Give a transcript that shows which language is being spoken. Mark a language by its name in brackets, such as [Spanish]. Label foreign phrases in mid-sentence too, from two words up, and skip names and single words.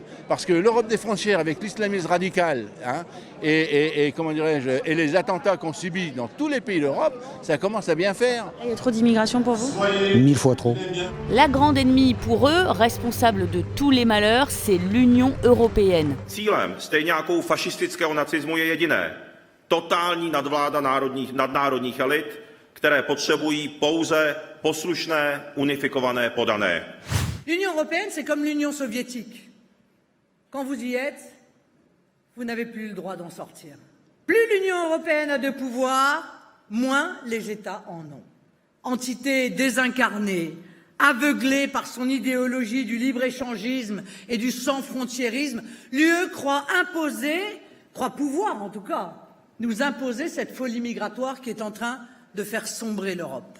[French] Parce que l'Europe des frontières, avec l'islamisme radical et les attentats qu'on subit dans tous les pays d'Europe, ça commence à bien faire. Il y a trop d'immigration pour vous ? 1000 fois trop. La grande ennemie pour eux, responsable de tous les malheurs, c'est l'Union européenne. [Czech] Cílem, stejně jako u fašistického nacismu, je jediné. Totální nadvláda nadnárodních elit, které potřebují pouze poslušné, unifikované podané. [French] L'Union européenne, c'est comme l'Union soviétique. Quand vous y êtes, vous n'avez plus le droit d'en sortir. Plus l'Union européenne a de pouvoir, moins les États en ont. Entité désincarnée, aveuglée par son idéologie du libre-échangisme et du sans-frontiérisme, l'UE croit pouvoir en tout cas, nous imposer cette folie migratoire qui est en train de faire sombrer l'Europe.